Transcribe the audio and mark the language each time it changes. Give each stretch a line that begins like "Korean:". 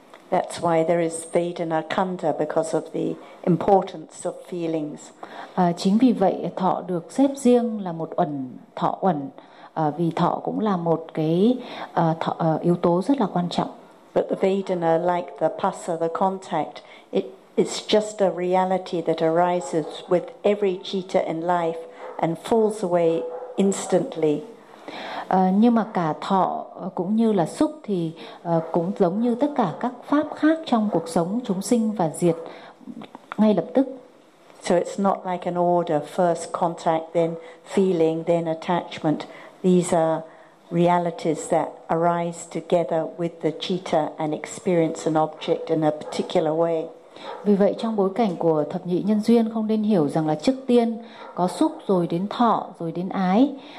English: That's why there is Vedana Kanda, because of the importance of feelings.
Vietnamese: Chính vì vậy thọ được xếp riêng là một uẩn, thọ uẩn, vì thọ cũng là một cái yếu tố rất là quan trọng.
English: But the Vedana, like the pasa, the contact, it's just a reality that arises with every citta in life and falls away instantly.
Vietnamese: Nhưng mà cả thọ cũng như là xúc thì cũng giống như tất cả các pháp khác trong cuộc sống chúng sinh và diệt ngay lập tức.
English: So it's not like an order, first contact, then feeling, then attachment. These are realities that arise together with the citta and experience an object in a particular way.
Vietnamese: Vì vậy trong bối cảnh của thập nhị nhân duyên không nên hiểu rằng là trước tiên có xúc rồi đến thọ rồi đến ái.